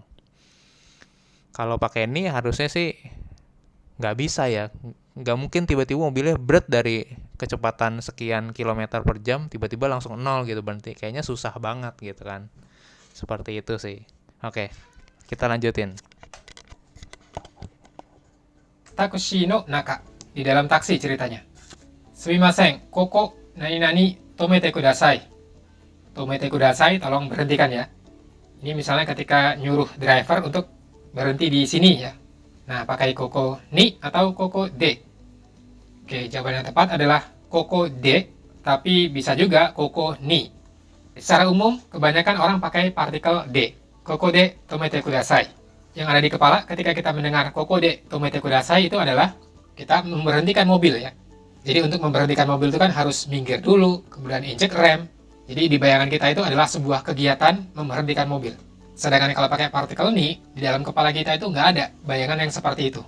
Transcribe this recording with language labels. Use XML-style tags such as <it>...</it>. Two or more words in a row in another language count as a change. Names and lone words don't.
<id>Kalau pakai ini harusnya sih nggak bisa ya. Nggak mungkin tiba-tiba mobilnya berat dari kecepatan sekian kilometer per jam tiba-tiba langsung nol gitu berhenti. Kayaknya susah banget gitu kan. Seperti itu sih. Oke, kita lanjutin.</id> <ja>タクシーの中</ja> <id>di dalam taksi ceritanya.</id> <ja>すみません、ここ何々止めてください。止めてください,</ja> <id>tolong berhentikan ya. Ini misalnya ketika nyuruh driver untuk berhenti di sini ya. Nah, pakai</id> <ja>ここに</ja> <id>atau</id> <ja>ここで.</ja> <id>Oke, jawaban yang tepat adalah</id> <ja>ここで,</ja> <id>tapi bisa juga</id> <ja>ここに.</ja> <id>Secara umum, kebanyakan orang pakai partikel de.</id> <ja>ここで止めてください.</ja> <id>Yang ada di kepala ketika kita mendengar</id> <ja>ここで止めてください</ja> <id>itu adalah kita memberhentikan mobil ya. Jadi untuk memberhentikan mobil itu kan harus minggir dulu, kemudian injek rem. Jadi di bayangan kita itu adalah sebuah kegiatan memberhentikan mobil. Sedangkan kalau pakai partikel ni, di dalam kepala kita itu nggak ada bayangan yang seperti itu.</id>